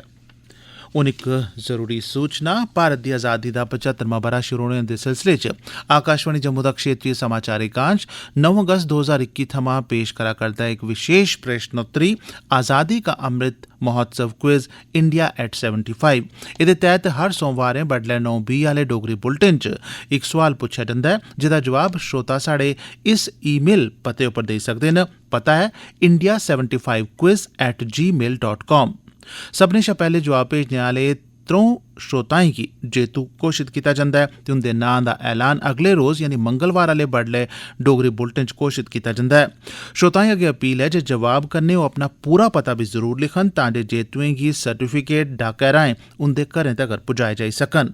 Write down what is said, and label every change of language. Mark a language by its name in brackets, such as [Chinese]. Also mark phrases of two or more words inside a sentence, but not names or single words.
[Dogri] हून इक जरूरी सूचना, भारत दी आज़ादी दा 75वां ब'रा शुरू होने दे सिलसिले च आकाशवाणी जम्मू दा क्षेत्रीय समाचार एकांश 9 अगस्त 2021 थमां पेश करा करदा है एक विशेष प्रश्नोत्तरी आज़ादी का अमृत महोत्सव क्विज इंडिया एट 75। एह्दे तैह्त हर सोमवारें बडलै 9:20 आह्ले डोगरी बुलेटिन च इक सोआल पुच्छेआ जंदा ऐ, जेह्दा जवाब श्रोता साढ़े इस ईमेल पते उप्पर देई सकदे न। पता है india75quiz@gmail.com। सभनें शा पैह्ले जवाब भेजने आह्ले 3 श्रोताएं गी जेतू घोषित कीता जंदा ऐ ते उंदे नांऽ दा ऐलान अगले रोज़ यानी मंगलवार आह्ले बडलै डोगरी बुलेटिन च घोषित कीता जंदा ऐ। श्रोताएं अग्गें अपील ऐ जे जवाब कन्नै ओह् अपना पूरा पता बी जरूर लिखन, तां जे जेतुएं गी सर्टिफिकेट डाकै राहें उंदे घरें तगर पुजाए जाई सकन।